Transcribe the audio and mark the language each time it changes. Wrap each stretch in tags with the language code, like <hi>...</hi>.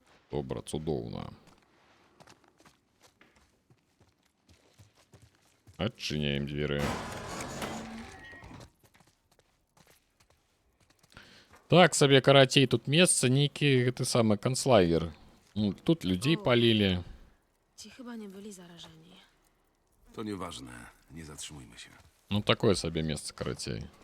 <be>Добра, цудоўна. Адчыняем дзверы. Так сабе карацей, тут месца нейкі гэты самы канцлагер.</be> <ru>Тут людей палили.</ru> <pl>Ci chyba nie byli zarażeni. To nieważne. Nie zatrzymujmy się.</pl> <ru>Ну, такое себе место, карацей.</ru>